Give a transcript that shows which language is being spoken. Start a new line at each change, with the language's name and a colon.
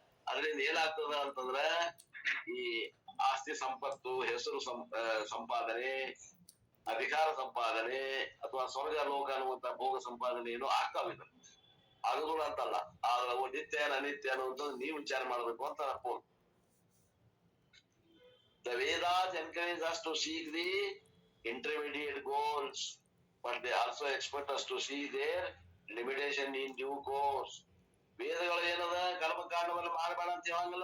Kannada: ಅದರಿಂದ ಏನಾಗ್ತದ ಅಂತಂದ್ರ ಈ ಆಸ್ತಿ ಸಂಪತ್ತು, ಹೆಸರು ಸಂಪಾದನೆ, ಅಧಿಕಾರ ಸಂಪಾದನೆ ಅಥವಾ ಸ್ವರ್ಗ ಲೋಕ ಅನ್ನುವಂತ ಭೋಗ ಸಂಪಾದನೆ ಏನು ಆಗ್ತಾವಿಲ್ಲ. ಅನುಗುಣ ಅಂತಲ್ಲ, ಆದ್ರೆ ನಿತ್ಯ ಅನಿತ್ಯ ಅನ್ನುವಂಥದ್ದು ನೀವು ವಿಚಾರ ಮಾಡ್ಬೇಕು ಅಂತ ಅನ್ಬೋದು.
English: The Vedas encourage us to seek the intermediate goals, but they also expect us to see their limitation in due course.
Kannada: ವೇದಗಳು ಏನದ ಕರ್ಮಕಾಂಡವನ್ನು ಮಾಡಬೇಡ ಅಂತ ಹೇಳಂಗಿಲ್ಲ.